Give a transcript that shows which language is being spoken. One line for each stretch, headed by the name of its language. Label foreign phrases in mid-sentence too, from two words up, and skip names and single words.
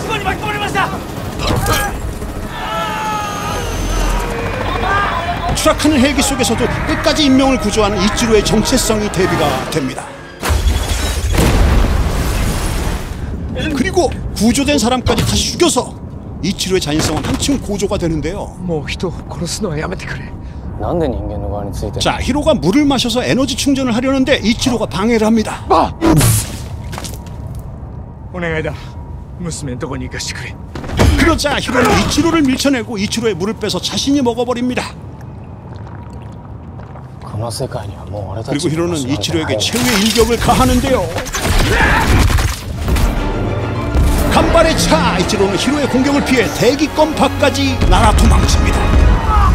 Korean: 추락하는 헬기 속에서도 끝까지 인명을 구조하는 이치로의 정체성이 대비가 됩니다. 그리고 구조된 사람까지 다시 죽여서 이치로의 잔인성은 한층 고조가 되는데요.
Japanese: もう人を殺すのはやめてくれ。なんで人間の側について。
Korean: 자, 히로가 물을 마셔서 에너지 충전을 하려는데 이치로가 방해를 합니다.
Japanese: 願いだ娘のとこに行かしてくれ
Korean: 그러자 히로는 이치로를 밀쳐내고 이치로의 물을 빼서 자신이 먹어버립니다. 그리고 히로는 이치로에게 최후의 일격을 가하는데요. 간발의 차! 이치로는 히로의 공격을 피해 대기권 밖까지 날아 도망칩니다.